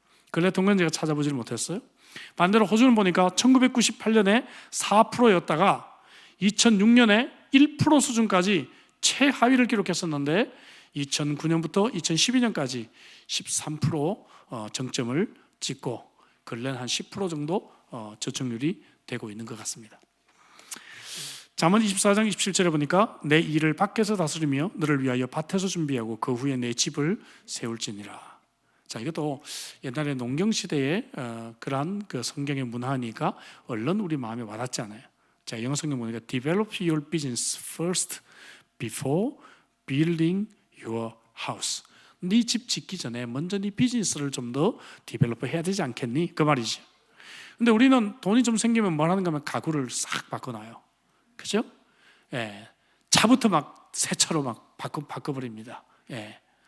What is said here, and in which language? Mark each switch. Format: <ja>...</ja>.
<ko>근래 통계는 제가 찾아보지를 못했어요. 반대로 호주는 보니까 1998년에 4%였다가 2006년에 1% 수준까지 최하위를 기록했었는데 2009년부터 2012년까지 13% 정점을 찍고 근래는 한 10% 정도 저축률이 되고 있는 것 같습니다. 잠언 24장 27절에 보니까 내 일을 밖에서 다스리며 너를 위하여 밭에서 준비하고 그 후에 내 집을 세울지니라. 자, 이것도 옛날에 농경시대에 그러한 그 성경의 문화니까 얼른 우리 마음에 와닿지 않아요. 자, 영어 성경 보니까</ko> <en>Develop your business first before building your house.</en> <ko>네 집 짓기 전에 먼저 네 비즈니스를 좀 더 디벨롭 해야 되지 않겠니? 그 말이죠. 근데 우리는 돈이 좀 생기면 뭘 하는가 하면 가구를 싹 바꿔놔요. 그죠? 예. 차부터 막 새 차로 막 바꿔버립니다. 예.</ko>